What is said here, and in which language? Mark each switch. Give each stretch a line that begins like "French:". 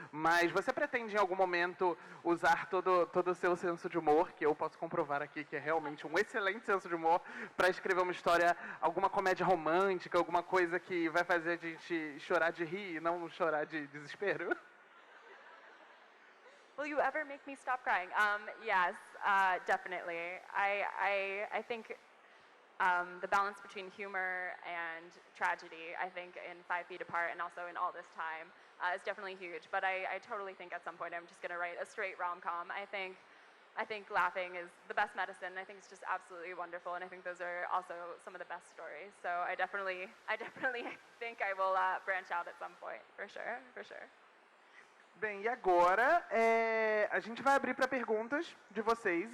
Portuguese: Mas você pretende em algum momento usar todo o seu senso de humor, que eu posso comprovar aqui que é realmente um excelente senso de humor, para escrever uma história, alguma comédia romântica, alguma coisa que vai fazer a gente chorar de rir e não chorar de desespero?
English: Will you ever make me stop crying? Yes, definitely. I think the balance between humor and tragedy, I think in 5 Feet Apart and also in All This Time, is definitely huge. But I totally think at some point I'm just going to write a straight rom-com. I think laughing is the best medicine. I think it's just absolutely wonderful, and I think those are also some of the best stories. So I definitely think I will branch out at some point, for sure.
Portuguese: Bem, e agora a gente vai abrir para perguntas de vocês.